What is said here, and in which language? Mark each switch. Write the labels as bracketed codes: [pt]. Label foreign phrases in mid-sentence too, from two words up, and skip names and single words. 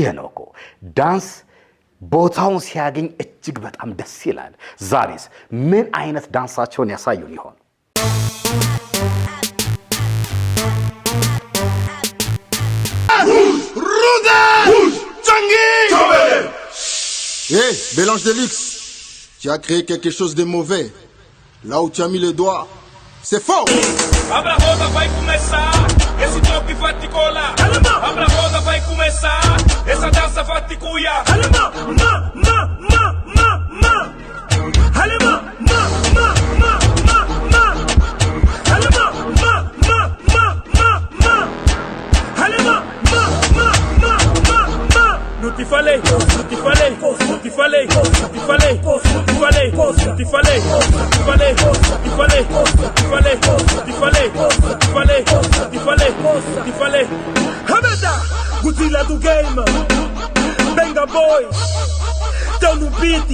[am] ነው እኮ ዳንስ ቦታውን ሲያገኝ እጅግ በጣም ደስ ይላል። ዛሬስ ምን አይነት ዳንሳቸውን ያሳዩን ይሆን? [fr] Hey, Bélange de luxe, tu as créé quelque chose de mauvais. Là où tu as mis le doigt, c'est faux. [pt] Abra roda vai começar, esse toque vai te colar. Abra roda vai começar, essa dança vai te cuiar. Alema, ma, ma, ma, ma, ma. Alema, ma, ma, ma, ma, ma. Alema, ma, ma, ma, ma, ma. Alema, ma, ma, ma, ma, ma. Não te falei, não te falei, não te falei, não te falei, não te falei, não te falei, não te falei, não te falei, não te falei, não te falei, não te falei, não te falei, não te falei. Hamada, Godzilla do game. Benga boy, tão no beat.